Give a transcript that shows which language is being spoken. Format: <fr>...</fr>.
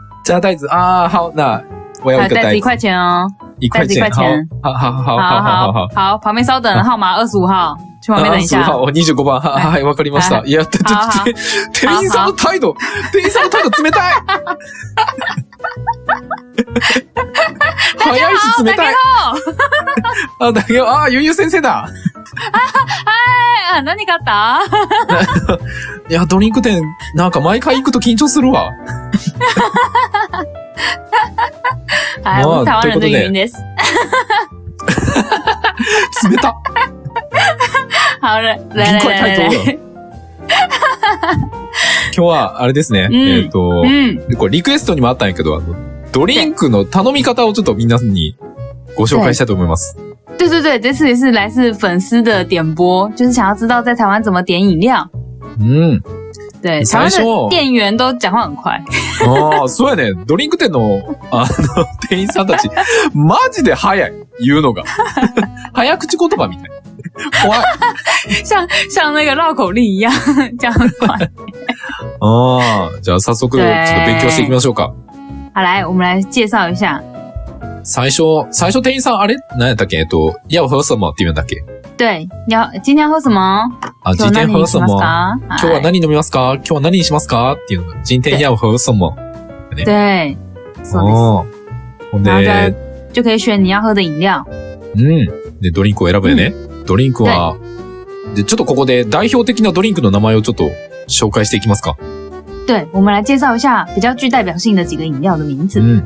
<zh>加袋子啊，好，那我要一个袋子，1块钱哦，1块钱，好，旁边稍等，号码25号，去旁边等一下。 25号、</zh> <ja>25番、はい、わかりました。いや、店員さんの態度冷たい。早いし冷たい。だけど、ゆうゆう先生だ。はい、何買った？いや、ドリンク店、なんか毎回行くと緊張するわ。はい、</ja> <zh>我们台湾人的语音です。</zh> <ja>冷た。</ja> <zh>好了，来。</zh> <ja>今日は、あれですね。これリクエストにもあったんやけど、ドリンクの頼み方をちょっと皆さんにご紹介したいと思います。</ja> <zh>对，这次也是来自粉丝的点播，就是想要知道在台湾怎么点饮料。对，台湾的店員都讲话很快。</zh> <ja>そうやね。ドリンク店の、店員さんたち、マジで早い。言うのが。早口言葉みたい。怖い。</ja> <zh>像那个绕口令一样，这样很快。</zh> <ja>じゃあ早速、ちょっと勉強していきましょうか。</ja> <zh>好，来，我们来介紹一下。</zh> <ja>最初店員さん、あれ何やったっけ</ja> <zh>要喝什么</zh> <ja>って言うんだっけ</ja> <zh>对，今天要喝什么？今天喝什么？</zh> <ja>今日は何飲みますか？今日は何にしますか？っていうのが、</ja> <zh>今天要喝什么？对，</zh> <ja>そうです。</ja> <zh>然後就可以選你要喝的飲料。</zh> <ja>で、ドリンクを選ぶよね。ドリンクは、で、ちょっとここで代表的なドリンクの名前をちょっと紹介していきますか。</ja> <zh>对，我们来介紹一下比較具代表性的幾個飲料的名字。</zh>